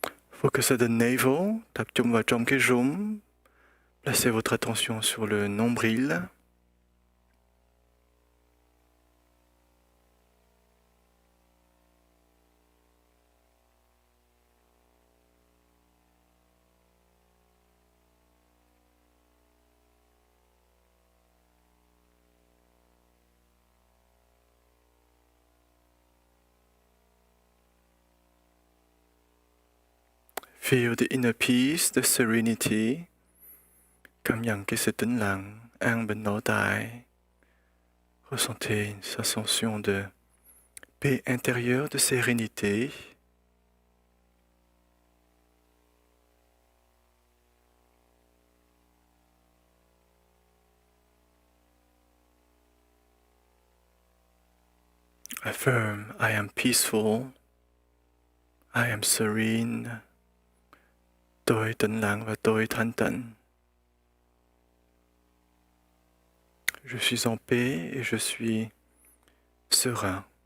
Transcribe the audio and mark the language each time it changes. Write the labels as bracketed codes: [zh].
[en] Focus at the navel, [vi] tập trung vào trong cái rốn. [fr] Placez votre attention sur le nombril. [en] Feel the inner peace, the serenity. [vi] Cảm nhận cái sự tĩnh lặng, an bình nội tại. [fr] Ressentez une sensation de paix intérieure, de sérénité. [en] Affirm, I am peaceful. I am serene. [vi] Tôi tĩnh lặng và tôi thanh tịnh. [fr] Je suis en paix et je suis serein.